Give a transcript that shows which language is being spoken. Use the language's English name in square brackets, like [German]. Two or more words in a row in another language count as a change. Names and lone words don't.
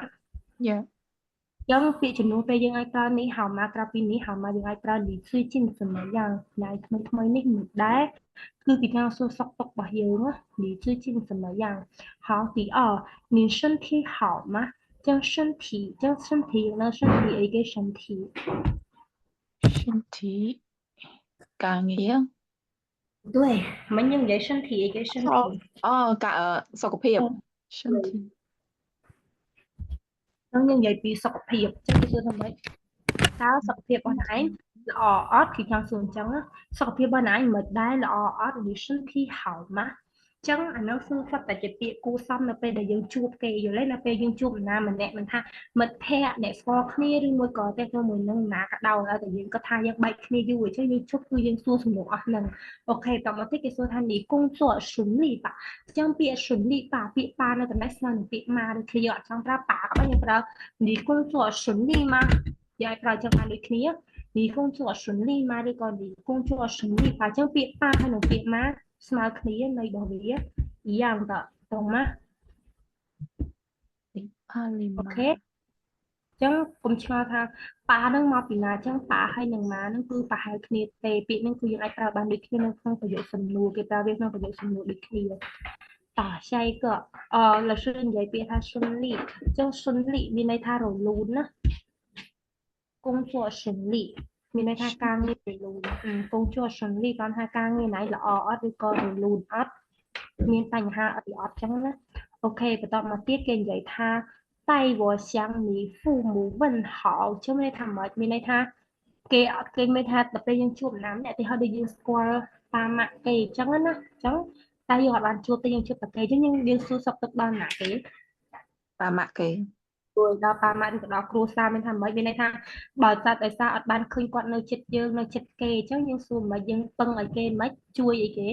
[English] Yeah. [Khmer] ចឹងពាក្យជំនួសពេលយើងអាចប្រើនេះហៅមកក្រៅពីនេះហៅមកយើងអាចប្រើនេះ [Chinese] 最近怎么样 [Khmer] ណៃថ្មីថ្មីនេះមិនដែរគឺពីការសួរសុខទុក្ខរបស់យើងណា [Chinese] 你最近怎么样好第二你身体好吗 [Khmer] ចឹង身体នៅ身体អីគេ身体 [Chinese] 身体感ងារ [Khmer] 对មិនយើងនិយាយ身体អីគេ身体 សុខភាព身体 ហ្នឹងយើងនិយាយពីសុខភាពចឹងគេសួរថាម៉េចតើសុខភាពរបស់អ្នកឯងល្អអត់គឺចង់សួរអញ្ចឹងណាសុខភាពរបស់អ្នកឯងមិនដែរល្អអត់ឬ [Chinese] 身体好吗 [Khmer] ចឹងអានោះគឺស្រាប់តែ ជាពាក្យគួរសមនៅពេលដែលយើងជួបគេយល់ទេនៅពេលយើងជួបណាម្នាក់មិនថាមិត្តភ័ក្តិអ្នកស្គាល់គ្នាឬមួយក៏តែជាមួយនឹងណា ក៏ដោយហើយតែយើងក៏ថាយើងបែកគ្នាយូរអញ្ចឹងយើងជួបគឺយើងសួរសំណួរអស់ហ្នឹងអូខេតមកទៀតគេសួរថានេះគង់សួរ [Chinese] 顺利吧 [Khmer] ចឹងពាក្យ [Chinese] 顺利吧 [Khmer] ពាក្យប៉ានៅកន្លែងស្មើនឹងពាក្យម៉ាឬគ្នាយើងអត់ចង់ប្រើប៉ាក៏ដោយយើងប្រើនេះគង់សួរ [Chinese] 顺利吗 [Khmer] យើងអាចប្រើចឹងបានដូចគ្នា [Chinese] 你工作顺利吗 [Khmer] ឬក៏ [Chinese] 你工作顺利吧 [Khmer] ចឹងពាក្យប៉ាហើយនឹងពាក្យម៉ាស្មើគ្នានៃរបស់វាយ៉ាងតតោះមក អូខេចឹងកុំឆ្ងល់ថាប៉ានឹងមកពីណាចឹងប៉ាហើយនឹងម៉ានឹងគឺប្រហែលគ្នាទេពាក្យនឹងគឺយើងអាចប្រើបានដូចគ្នានៅក្នុងប្រយោគសំណួរគេប្រើវាក្នុងប្រយោគសំណួរ ដូចគ្នាត [Chinese] 下一个老师 [Khmer] និយាយពាក្យថា顺利ចឹង顺利មានន័យថារលូនណា [Chinese] 工作顺利 [Khmer] មានន័យ ថាការងាររលូន [Chinese] 工作顺利 [Khmer] គាត់ថាការងារណៃល្អអត់ឬក៏រលូនអត់មានបញ្ហាអត់អត់ចឹងណាអូខេបន្តមកទៀតគេនិយាយថា [Chinese] 带我向你父母问好 [Khmer] ចឹងមានន័យថាម៉េចមានន័យថាគេមានថាដល់ពេលយើងជួបណាម្នាក់ទីហើយដូចយើងស្គាល់ប៉ាម៉ាក់គេចឹងណាចឹងតែយើងអត់បានជួបទេយើងជួបតែគេចឹងយើងសួរសុខទុក្ខដល់ណាគេ ប៉ាម៉ាក់គេ ជួយដល់ប៉ាម៉ាក់ឬក៏ដល់គ្រួសារមានថាម៉េចមានន័យថាបើចាត់ដោយសារអត់បានឃើញគាត់នៅចិត្តយើងនៅចិត្តគេអញ្ចឹងយើងសួរមិនយើងពឹងឲ្យគេមិនជួយអីគេ